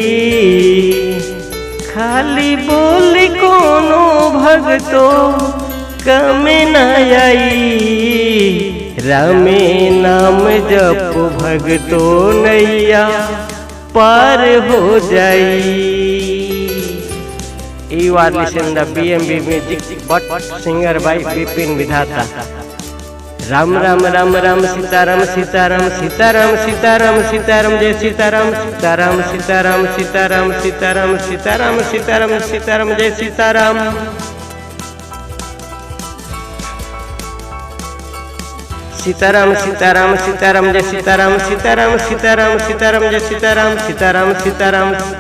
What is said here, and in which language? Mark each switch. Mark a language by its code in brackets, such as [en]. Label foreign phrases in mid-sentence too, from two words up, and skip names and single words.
[bho] खाली बोली कोनो भगतो कमे न आई। रामे नाम जप भगतो नैया पार हो जाई। [en] You are listening the BMB music but singer by Bipin Vidhata। [bho] राम राम राम राम सीताराम सीताराम सीताराम सीताराम सीताराम जय सीताराम सीताराम सीताराम सीताराम सीताराम सीताराम सीताराम सीताराम जय सीताराम। सीताराम सीताराम सीताराम जय सीताराम सीताराम सीताराम सीताराम जय सीताराम सीताराम सीताराम।